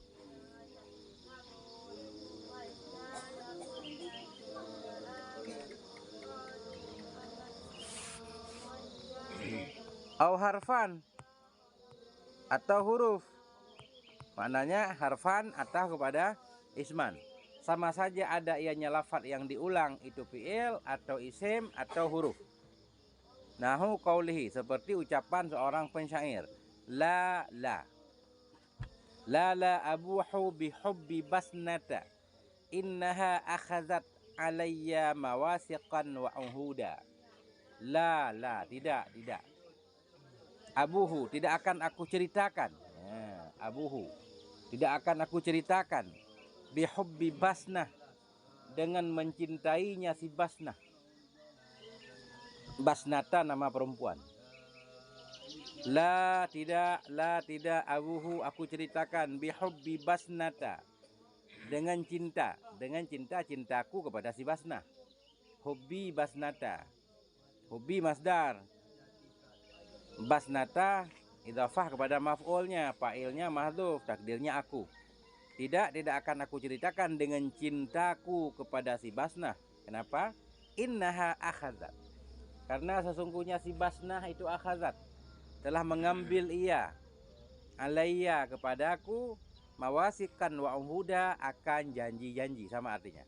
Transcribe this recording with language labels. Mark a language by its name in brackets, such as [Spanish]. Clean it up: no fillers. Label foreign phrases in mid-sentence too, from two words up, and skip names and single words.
[Arabic] أو حرفا [Indonesian] atau huruf. Maknanya harfan atau kepada isman. Sama saja ada ianya lafaz yang diulang, itu fi'il atau isim atau huruf. [Arabic] نحو قوله, [Indonesian] seperti ucapan seorang pensyair. [Arabic] لا أبوح بحب بثنة. إنها أخذت علي مواثقا وعهودا. La, [Indonesian] tidak. Abuhu, tidak akan aku ceritakan. Abuhu, tidak akan aku ceritakan. [Arabic] بحب بثنة, [Indonesian] dengan mencintainya si Basnah. Basnata nama perempuan. La tidak abuhu, aku ceritakan. [Arabic] بحب بثنة, [Indonesian] dengan cintaku kepada si Basnah. [Arabic] حب بثنة، حب مصدر، بثنة إضافة [Indonesian] kepada maf'ulnya, fa'ilnya mahdhuf, takdirnya aku. Tidak akan aku ceritakan dengan cintaku kepada si Basnah. Kenapa? [Arabic] إنها أخذت, [Indonesian] karena sesungguhnya si Basnah itu akhazat, telah mengambil ia, alayya kepadaku, [Arabic] مواثقا وعهودا, [Indonesian] akan janji-janji, sama artinya.